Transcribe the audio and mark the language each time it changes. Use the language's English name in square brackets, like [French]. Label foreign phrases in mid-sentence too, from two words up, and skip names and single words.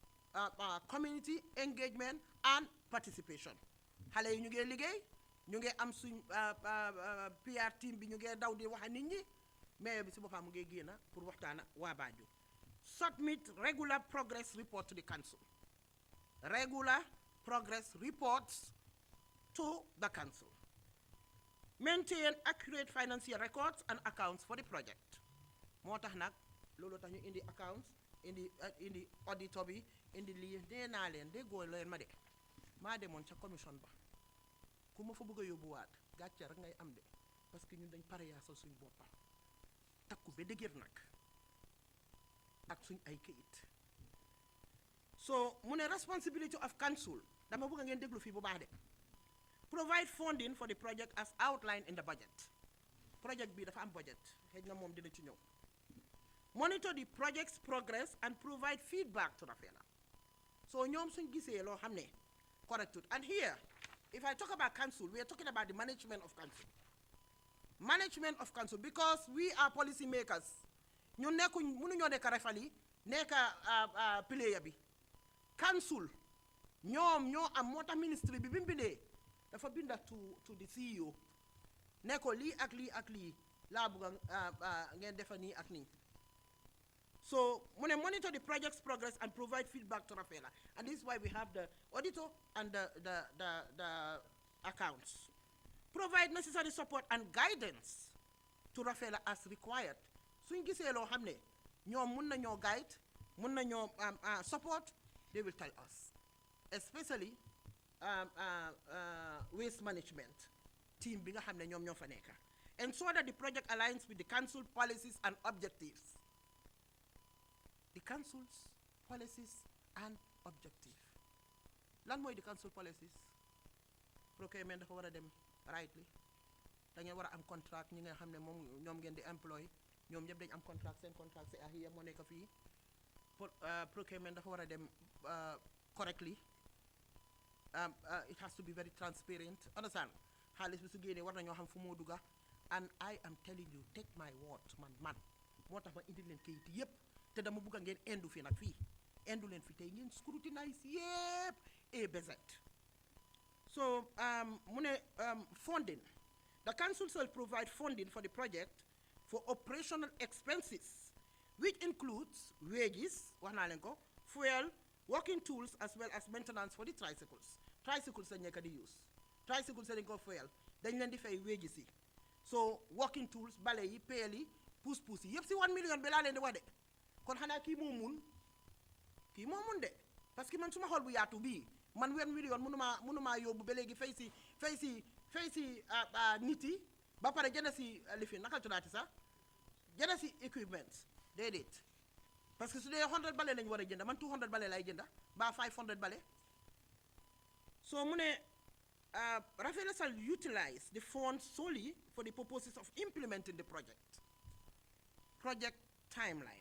[English] community engagement and participation [Wolof] xale yi ñu ngi liggéey ñu ngi am suñ [English] PR team [Wolof] bi ñu ngi daw di wax nit ñi mayor bi si boppam mu ngi génn pour waxtaana waa Banjul [English] submit regular progress report to the council regular progress reports to the council maintain accurate financial records and accounts for the project [Wolof] moo tax nag loolu tax ñu indi accounts indi auditor bi indi lii nee naa leen déggoo leen ma de maa demoon ca commission ba ku ma fa bëgg a yóbbuwaat gàcce rek ngay am de [French] parce que [Wolof] ñun dañ pare yaasal suñ boppa takku ba dëgër nag ak suñ ay kayit so mu ne [English] responsibility of council [Wolof] dama bëgg ngeen déglu fii bu baax de [English] provide funding for the project as outlined in the budget [Wolof] project bi dafa am budget xëy na moom dina ci ñëw [English] monitor the project's progress and provide feedback to Rafela [Wolof] so ñoom suñ gisee loo xam ne [English] corrected and here if I talk about council we are talking about the management of council because we are policy makers ñu [Wolof] nekkuñ mënuñoo nekk refali nekk player bi council ñoom ñoo am moo tax ministry bi mu bindee dafa binda [English] to the [Wolof] CEO ne ko lii ak lii ak lii laa bëgg ngeen defa nii ak nii so mu ne [English] monitor the project's progress and provide feedback to Rafela and this is why we have the auditor and the accounts provide necessary support and guidance to Rafela as required [Wolof] suñ gisee loo xam ne ñoom mun nañoo guide mun nañoo support [English] they will tell us especially waste management team [Wolof] bi nga xam ne ñoom ñoo fa nekk [English] ensure that the project aligns with the council policies and objectives the council's policies and objective [Wolof] lan mooy [English] the council policies [Wolof] procurement dafa war a dem rightly da ngeen war a am contract ñi nga xam ne moom ñoom ngeen di employ ñoom ñëpp dañ am contract seen contract c'est ahiya moo nekk fii procurement dafa war a dem correctly [English] it has to be very transparent understand [Wolof] xaalis bi su génnee war nañoo xam fu moo dugga [English] and I am telling you take my word [Wolof] man moo tax ma indi leen kayit yëpp te dama bëgg ngeen indu fi nag fii indu leen fi tey ngeen scrutinize yëpp A ba Z so mu ne [English] funding the council shall provide funding for the project for operational expenses which includes wages [Wolof] wax naa leen ko [English] fuel working tools as well as maintenance for the tricycles [Wolof] lañ nekk di [English] use tricycles [Wolof] dañ ko fuel dañ leen di fay wages yi so [English] working tools [Wolof] bale yi peel yi pousse yi yëpp si 1 million bi laa leen di wax de kon xanaa kii moo mun de [French] parce que [Wolof] man suma xol bu yaatu bii man 1 million mënumaa yóbbu ba léegi fay si nit yi ba pare jënd si lifi naka tuddaati sax jënd si equipment déedéet [French] parce que [Wolof] su dee 100 bale lañ war a jënd man 200 bale lay jënda ba 500 bale so mu ne Rafela [English] shall utilize the funds solely for the purposes of implementing the project timeline.